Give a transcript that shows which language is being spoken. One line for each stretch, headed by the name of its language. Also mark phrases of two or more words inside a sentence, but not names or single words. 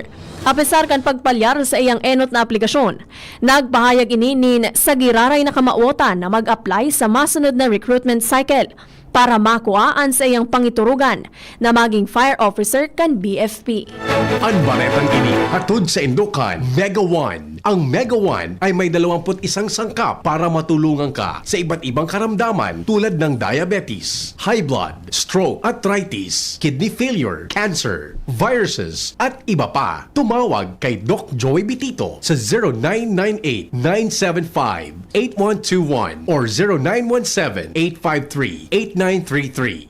Bikol: Apesar kan pagpalyar sa iyang enot na aplikasyon, nagpahayag ini nin sa giraray na kamauotan na mag-apply sa masunod na recruitment cycle para makuhaan sa iyang pangiturugan na maging
English: fire officer
Bikol: kan BFP. Ang baretang ini hatod sa Indukan. Mega One.
Filipino: Ang Mega One ay may 21 sangkap para matulungan ka sa iba't ibang karamdaman tulad ng
English: diabetes, high blood, stroke, arthritis, kidney failure, cancer, viruses,
Filipino: at iba pa. Tumawag kay Doc Joey Bitito sa 0998-975-8121 or 0917-853-8933.